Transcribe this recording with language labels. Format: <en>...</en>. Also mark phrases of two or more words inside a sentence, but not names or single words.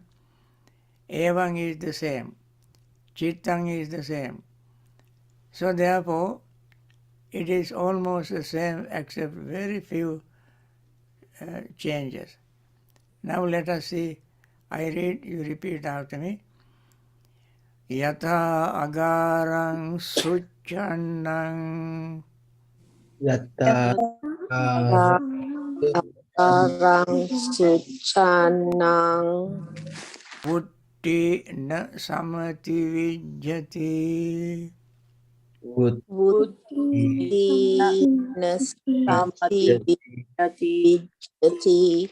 <en>Evang is the same. Chittang is the same. So therefore, it is almost the same except very few changes. Now let us see. I read, you repeat after me.</en> <pi>Yatha agarang succannang Yatta Karang suchanang putti na samati vijjati. buddhi nasamati vijjati.</pi>